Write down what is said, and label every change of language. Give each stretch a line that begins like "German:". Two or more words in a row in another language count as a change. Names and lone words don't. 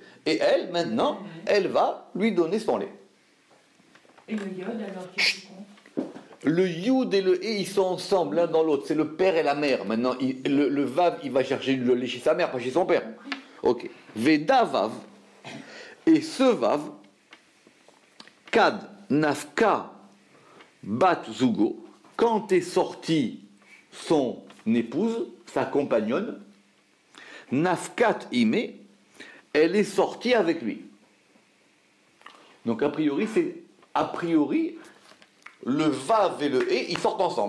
French: Et elle, maintenant, elle va lui donner son lait. Et le yod, alors, qu'est-ce qu'il compte? Le yud et le he, ils sont ensemble l'un dans l'autre. C'est le père et la mère. Maintenant, le vav, il va chercher le lait chez sa mère, pas chez son père. Ok.
Aramaic: ודא וו.
French: Et ce vav,
Aramaic: כד נפקא בת זוגו,
French: quand est sortie son épouse, sa compagnonne,
Aramaic: נפקת עמיה,
French: elle est sortie avec lui. Donc a priori, le vav et le he, ils sortent ensemble.